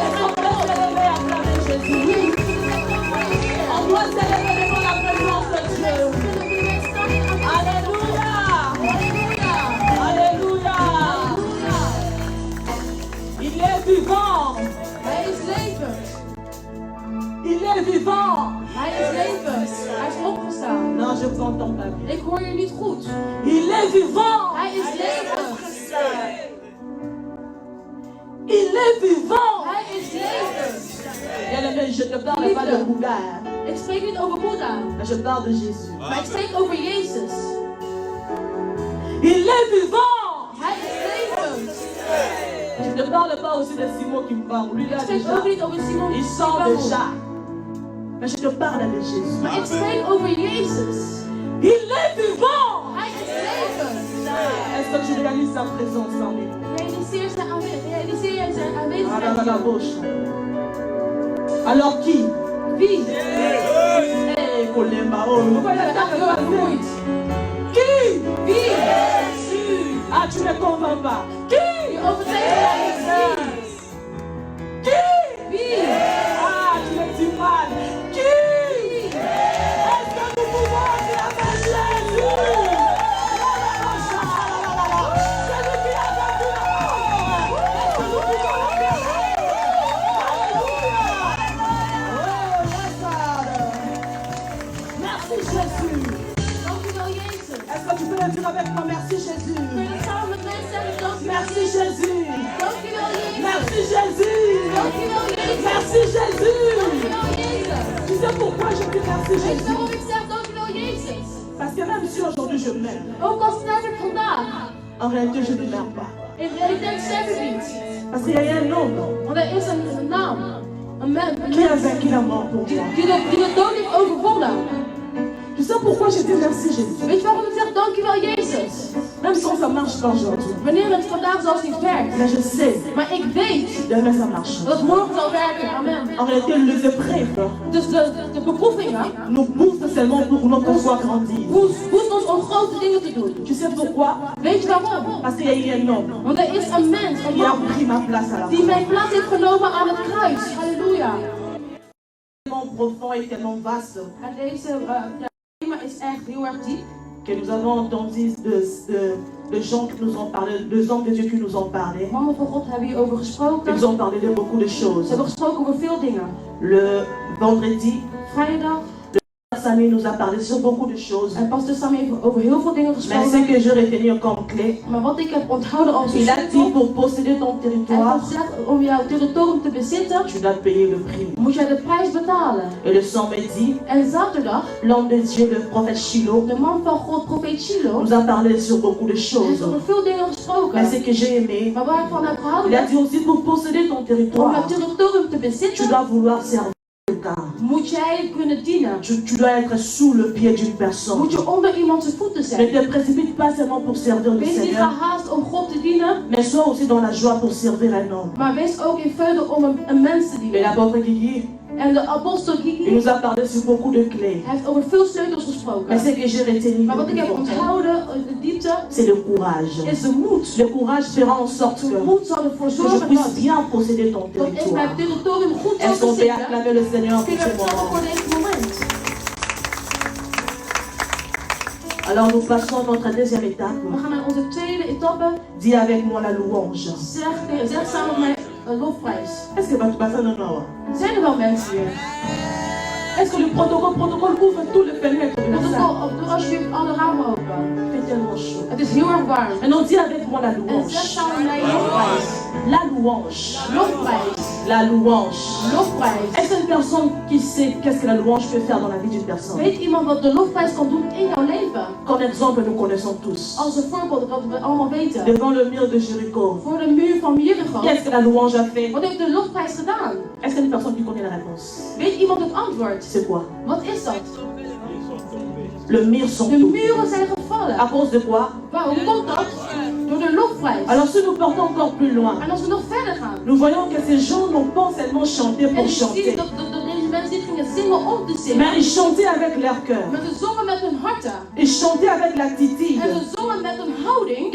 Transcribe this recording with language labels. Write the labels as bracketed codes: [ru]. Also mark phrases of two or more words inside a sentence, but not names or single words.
[fr] Est-ce qu'on peut se lever et acclamer Jésus? On doit se lever devant la présence de Dieu. Alléluia! Alléluia! Il est vivant! Il est vivant! [nl] Hij is levend. Hij is opgestaan. [fr] Non, je vous entends pas bien. [nl] Ik hoor je niet goed. [fr] Il est vivant! [nl] Hij is levend. [fr] Il est vivant! [nl] Hij is levend. [fr] Bien-aimé, je ne parle pas de Bouddha, [nl] Ik spreek niet over Boeddha, [fr] mais je parle de Jésus. [nl] maar ik spreek over Jezus. [fr] Il est vivant! [nl] Hij is levend. [fr] Je ne parle pas aussi de Simon qui me parle. Lui, [nl] Ik [fr] là, [nl] spreek [fr] déjà, [nl] ook niet over Simon. [fr] il sent déjà. Mais je te parle de Jésus. [nl] Maar ik spreek over Jezus. [fr] Il est vivant! [nl] Hij is levend. [fr] Est-ce que tu réalises sa présence parmi nous? [nl] Realiseer zijn [fr] Ah, dans [nl] aanwezigheid. [fr] la bouche. Alors qui? [nl] Wie? [fr] Eh, Kolemba, oh, pourquoi il a [nl] Dat [fr] tant [nl] wordt [fr] de [nl] vermoeid. [fr] Qui? [nl] Wie? [fr] Jésus. Ah, tu ne comprends pas. Qui? [nl] Je overtuigt mij niet. [fr] Qui? [nl] Wie? [fr] Ah, tu me dis mal. Qui? Est-ce que nous pouvons acclamer Jésus? Celui qui a vaincu la mort. Est-ce que nous pouvons l'acclamer? Alléluia. [en] Oh, yes, Father. [fr] Merci Jésus. [nl] Dank u wel, Jezus. [fr] Est-ce que tu peux le dire avec moi? Merci Jésus. [nl] Kun je het samen met mij zeggen? Dank u wel, [fr] Merci [nl] Jezus. [fr] Jésus. [nl] Dank u wel, Jezus. [fr] Merci Jésus. [nl] Dank u wel, Jezus. [fr] Merci Jésus. [nl] Dank u wel, Jezus. [fr] Tu sais pourquoi je dis merci [nl] Weet je [fr] Jésus? [nl] waarom ik zeg dank u wel, Jezus? [fr] Parce que même si aujourd'hui je meurs, [nl] Ook al sterf ik vandaag, [fr] en réalité je ne meurs pas. [nl] in realiteit sterf ik niet. [fr] Parce qu'il y a un homme [nl] Want er is een naam, een mens, [fr] qui a vaincu la mort pour moi. [nl] die de dood heeft overwonnen. [fr] Tu sais pourquoi je dis merci Jésus? [nl] Weet je waarom ik zeg dank u wel, Jezus? [fr] Même si ça marche pas aujourd'hui. [nl] Wanneer het vandaag zelfs niet werkt. [fr] Mais je sais, [nl] Maar ik weet [fr] demain ça marche. [nl] dat het morgen zal werken. [fr] Amen. En réalité, les épreuves [nl] Dus de beproevingen [fr] nous poussent seulement pour notre foi grandir. [nl] boost ons om grote dingen te doen. [fr] Tu sais pourquoi? [nl] Weet je waarom? [fr] Parce qu'il y a eu un homme [nl] Want er is een mens, een [fr] qui a [nl] man, [fr] pris ma place à la [nl] die [fr] croix. [nl] mijn plaats heeft genomen aan het kruis. Halleluja. [fr] Tellement profond et tellement vaste [nl] En deze thema is echt heel erg diep. [fr] que nous avons entendu de gens qui nous ont parlé, de hommes de Dieu qui nous ont parlé. [nl] Mannen van God hebben hierover gesproken. [fr] Ils ont parlé de beaucoup de [nl] Ze [fr] choses. [nl] hebben gesproken over veel dingen. [fr] Le vendredi, [nl] Vrijdag. [fr] Samy nous a parlé sur beaucoup de choses. [nl] En pastor Sam heeft over heel veel dingen [fr] Mais ce [nl] gesproken. [fr] que je retenu comme clé, [nl] Maar wat ik heb onthouden als [fr] il a dit [nl] sleutel. [fr] pour posséder ton [nl] En [fr] territoire, [nl] dat zegt om jouw territorium te bezitten, [fr] tu dois payer le prix. [nl] moet jij de prijs betalen. [fr] Et le samedi, [nl] En zaterdag, [fr] l'homme de Dieu, le prophète Shiloh, [nl] de man van God, profeet Shiloh, [fr] nous a parlé sur beaucoup de [nl] heeft [fr] choses. [nl] over veel dingen [fr] Mais [nl] gesproken. [fr] ce que j'ai aimé, [nl] Maar waar ik van heb gehouden [fr] il a [nl] heb, [fr] dit aussi pour posséder ton [nl] om [fr] territoire, [nl] het territorium te [fr] tu [nl] bezitten, [fr] dois vouloir servir quelqu'un. [nl] moet jij kunnen dienen. [fr] Tu dois être sous le pied d'une personne. [nl] Moet je onder iemand zijn voeten [fr] Ne [nl] zijn. [fr] te précipite pas seulement pour servir le [nl] Wees niet [fr] Seigneur, [nl] gehaast om God te dienen, [fr] mais sois aussi dans la joie pour servir un homme. [nl] maar wees ook in vreugde om een mens te [fr] Et [nl] dienen. [fr] l'apôtre Guigui, [nl] En de apostel [fr] il [nl] Gigi [fr] nous a parlé sur beaucoup de clés. [nl] heeft over veel sleutels [fr] Mais [nl] gesproken. [fr] ce que j'ai retenu, [nl] Maar wat ik heb [fr] le [nl] onthouden, de diepte, [fr] c'est le courage. [nl] is de moed. [fr] Le courage fera en sorte [nl] De [fr] que [nl] moed zal ervoor [fr] je [nl] zorgen [fr] puisse bien posséder ton [nl] dat ik [fr] territoire. [nl] mijn territorium goed zal [fr] Est-ce qu'on peut [nl] bezitten. [fr] acclamer le Seigneur [nl] Kun [fr] pour [nl] je [fr] ce [nl] het voor [fr] moment? [nl] deze moment? [fr] Alors nous passons à notre deuxième étape. [nl] We gaan naar onze tweede etappe. [fr] Dis avec moi la louange. [nl] Zeg samen met mij lofprijs. [fr] Est-ce que tu vas faire non? [nl] Zijn er wel mensen hier? [fr] Est-ce que le protocole ouvre tous les fenêtres de la [nl] Dat [fr] salle? [nl] doe alsjeblieft alle ramen open. [fr] Il fait tellement chaud. [nl] Het is heel erg warm. [fr] Maintenant dis avec moi la [nl] En zeg [fr] louange. [nl] samen met mij lofprijs. [fr] La louange. [nl] Lofprijs. [fr] La louange. [nl] Lofprijs. [fr] Est-ce qu'une personne qui sait qu'est-ce que la louange peut faire dans la vie d'une personne? [nl] Weet iemand wat de lofprijs kan doen in jouw leven? [fr] Comme exemple, nous connaissons tous. [nl] Als een voorbeeld wat we allemaal weten. [fr] Devant le mur de Jéricho, [nl] Voor de muur van Jericho. [fr] qu'est-ce que la louange a fait? [nl] Wat heeft de lofprijs gedaan? [fr] Est-ce qu'il y a une personne qui connaît la réponse? [nl] Weet iemand het antwoord? [fr] C'est quoi? [nl] Wat is dat? [fr] Le mur sont [nl] De [fr] tombés. [nl] muren zijn gevallen. [fr] À cause de quoi? [nl] Waarom komt dat? Door de lofprijs. [fr] Alors si nous partons encore plus loin, [nl] En als we nog verder gaan. [fr] nous voyons que ces gens n'ont pas seulement chanté [nl] En [fr] pour [nl] je zie [fr] chanter, [nl] dat deze mensen niet gingen zingen om te zingen. [fr] mais ils chantaient avec leur cœur. [nl] Maar ze zongen met hun harten. [fr] Ils chantaient avec l'attitude [nl] En ze zongen met een houding.